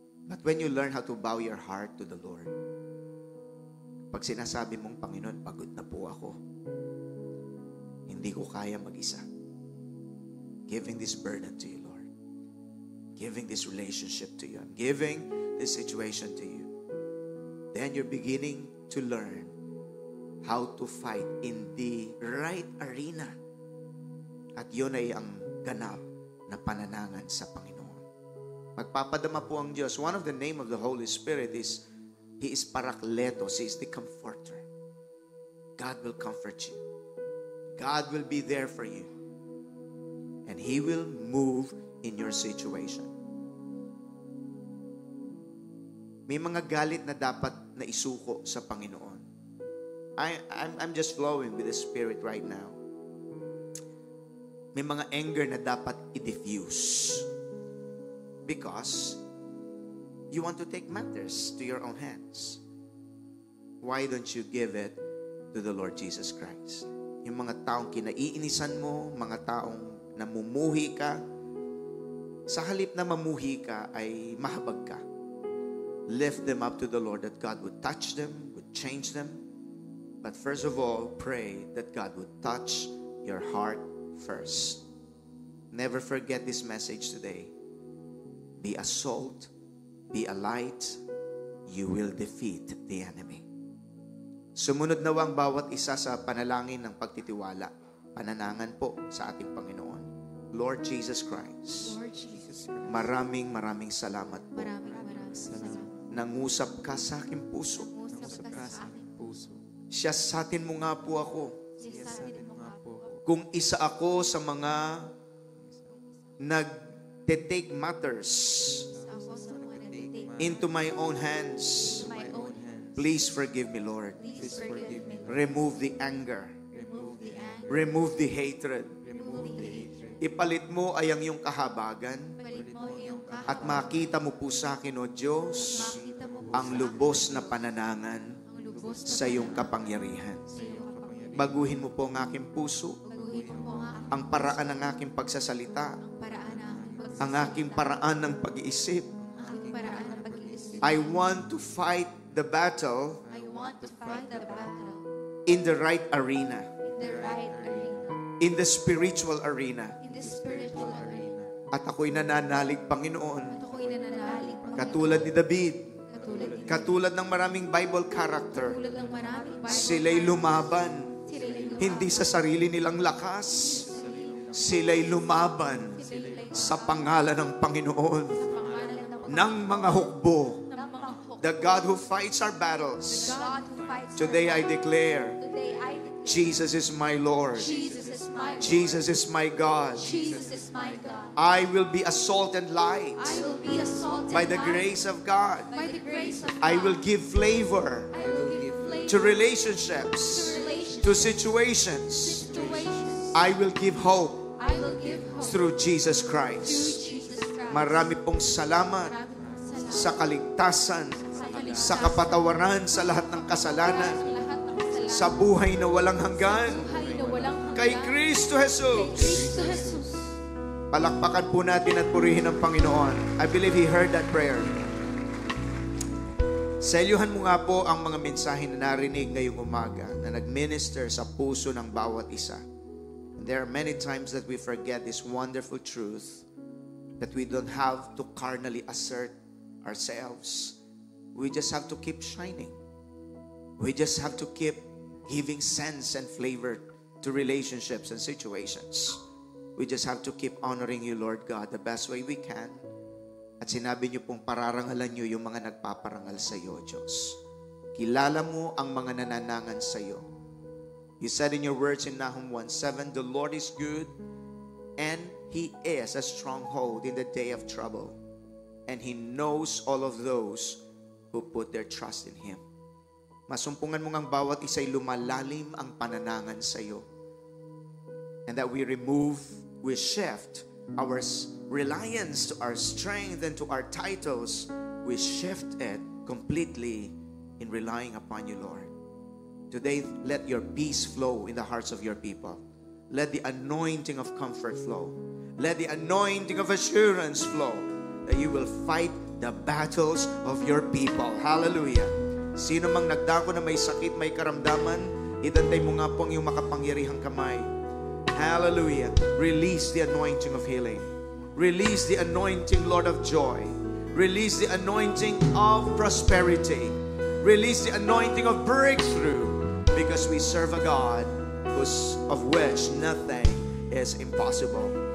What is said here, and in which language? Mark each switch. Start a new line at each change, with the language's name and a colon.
English: But when you learn how to bow your heart to the Lord,
Filipino: pag sinasabi mong, Panginoon, pagod na po ako, hindi ko kaya mag-isa,
English: giving this burden to you, Lord, giving this relationship to you, I'm giving this situation to you, then you're beginning to learn how to fight in the right arena.
Filipino: At yun ay ang ganap na pananangan sa Panginoon. Magpapadama po ang Diyos.
English: One of the name of the Holy Spirit is, He is Parakletos. He is the Comforter. God will comfort you. God will be there for you. And He will move in your situation.
Filipino: May mga galit na dapat na isuko sa Panginoon.
English: I'm just flowing with the Spirit right now.
Filipino: May mga anger na dapat i-diffuse.
English: Because you want to take matters to your own hands. Why don't you give it to the Lord Jesus Christ?
Filipino: Yung mga taong kinaiinisan mo, mga taong namumuhi ka, sa halip na mamuhi ka ay mahabag ka.
English: Lift them up to the Lord that God would touch them, would change them. But first of all, pray that God would touch your heart first. Never forget this message today. Be a salt, be a light, you will defeat the enemy.
Filipino: Sumunod nawa ang bawat isa sa panalangin ng pagtitiwala, pananangan po sa ating Panginoon. Lord Jesus Christ, maraming salamat po. Nangusap ka sa aking puso. Siya sa atin mo nga po ako. Kung isa ako sa mga nag-take
English: matters into my own hands, please forgive me, Lord. Remove the anger. Remove the hatred.
Filipino: Ipalit mo ay ang iyong kahabagan at makita mo po sa akin, O Diyos, ang lubos na pananangan sa iyong kapangyarihan. Baguhin mo po ang aking puso, ang paraan ng aking pagsasalita, ang aking paraan ng pag-iisip.
English: I want to fight the battle in the right arena, in the spiritual arena.
Filipino: At ako'y nananalig, Panginoon, katulad ni David, katulad ng maraming Bible character, sila'y lumaban, hindi sa sarili nilang lakas, sila'y lumaban sa pangalan ng Panginoon, ng mga hukbo.
English: The God who fights our battles. Today I declare, Jesus is my Lord. Jesus is my God. I will be a salt and light by the grace of God. I will give flavor to relationships, to situations. I will give hope through Jesus Christ.
Filipino: Marami pong salamat sa kaligtasan, sa kapatawaran sa lahat ng kasalanan, sa buhay na walang hanggan, kay Kristo Jesus. Palakpakan po natin at purihin ang Panginoon.
English: I believe He heard that prayer.
Filipino: Selyuhan mo nga po ang mga mensahe na narinig ngayong umaga na nag-minister sa puso ng bawat isa.
English: And there are many times that we forget this wonderful truth that we don't have to carnally assert ourselves. We just have to keep shining. We just have to keep giving sense and flavor to relationships and situations. We just have to keep honoring you, Lord God, the best way we can.
Filipino: At sinabi niyo pong pararangalan niyo yung mga nagpaparangal sa iyo, Diyos. Kilala mo ang mga nananangan sa iyo.
English: You said in your words in Nahum 1:7, the Lord is good and He is a stronghold in the day of trouble. And He knows all of those who put their trust in Him.
Filipino: Masumpungan mo ngang bawat isa'y lumalalim ang pananangan sa iyo.
English: And that we shift our reliance to our strength and to our titles. We shift it completely in relying upon you, Lord. Today, let your peace flow in the hearts of your people. Let the anointing of comfort flow. Let the anointing of assurance flow. That you will fight the battles of your people. Hallelujah.
Filipino: Sino mang nagdako na may sakit, may karamdaman, idantay mo nga po ang iyong makapangyarihang kamay.
English: Hallelujah. Release the anointing of healing. Release the anointing, Lord, of joy. Release the anointing of prosperity. Release the anointing of breakthrough. Because we serve a God of which nothing is impossible.